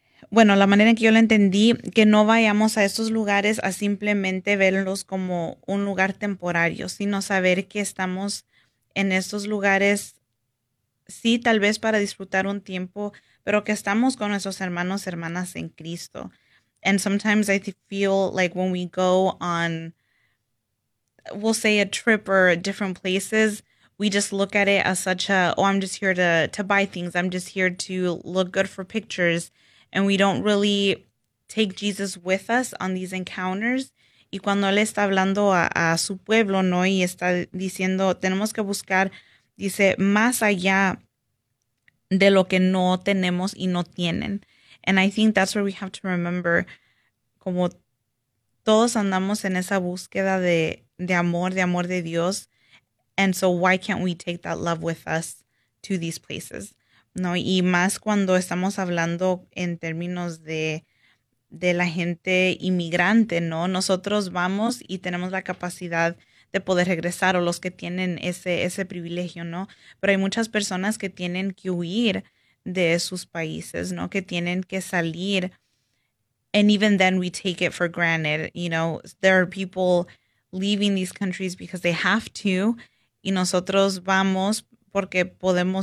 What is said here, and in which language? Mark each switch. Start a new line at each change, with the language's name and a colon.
Spanish: bueno, la manera en que yo lo entendí, que no vayamos a esos lugares a simplemente verlos como un lugar temporario, sino saber que estamos en estos lugares, sí, tal vez para disfrutar un tiempo, pero que estamos con nuestros hermanos y hermanas en Cristo.
English: And sometimes I feel like when we go on, we'll say a trip or different places, we just look at it as such a, oh, I'm just here to buy things. I'm just here to look good for pictures. And we don't really take Jesus with us on these encounters.
Spanish: Y cuando él está hablando a su pueblo, ¿no?, y está diciendo, tenemos que buscar, dice, más allá de lo que no tenemos y no tienen.
English: And I think that's where we have to remember,
Spanish: como todos andamos en esa búsqueda de amor de Dios.
English: And so why can't we take that love with us to these places?
Spanish: No, y más cuando estamos hablando en términos de la gente inmigrante, ¿no? Nosotros vamos y tenemos la capacidad de poder regresar, o los que tienen ese privilegio, ¿no? Pero hay muchas personas que tienen que huir de sus países, ¿no?, que tienen que salir.
English: And even then we take it for granted, you know, there are people leaving these countries because they have to,
Spanish: y nosotros vamos porque podemos